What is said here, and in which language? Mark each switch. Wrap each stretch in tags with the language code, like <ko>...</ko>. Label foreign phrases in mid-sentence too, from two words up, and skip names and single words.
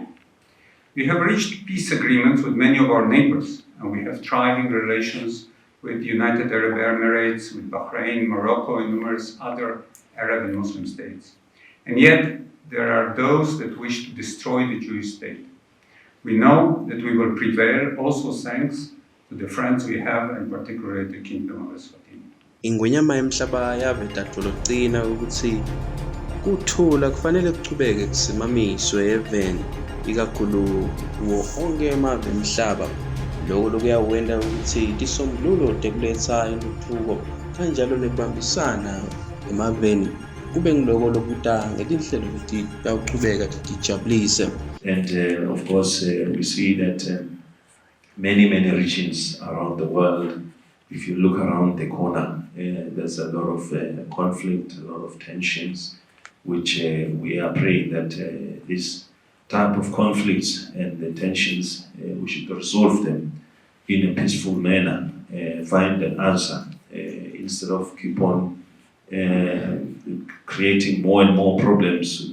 <en>We have reached peace agreements with many of our neighbors, and we have thriving relations with the United Arab Emirates, with Bahrain, Morocco, and numerous other Arab and Muslim states. And yet, there are those that wish to destroy the Jewish state. We know that we will prevail also thanks to the friends we have, and particularly the Kingdom of Eswatini.</en> <ss>Ingwenyama yemhlaba yaveta tolocina ukuthi kuthula kufanele kuchubeke kusimamiswe even ikakhulu wo onke emave emhlaba lokho lokuyawenda ukuthi tisombululo tekuletha intuthuko kanjalo nekubambisana emaveni kube ngiloko lokuta ngetinhlelo leti tawuchubeka tijabulise.</ss> <en>And of course we see that many regions around the world, if you look around the corner, there's a lot of conflict, a lot of tensions, which we are praying that this type of conflicts and the tensions, we should resolve them in a peaceful manner, find an answer, instead of keep on creating more and more problems.</en>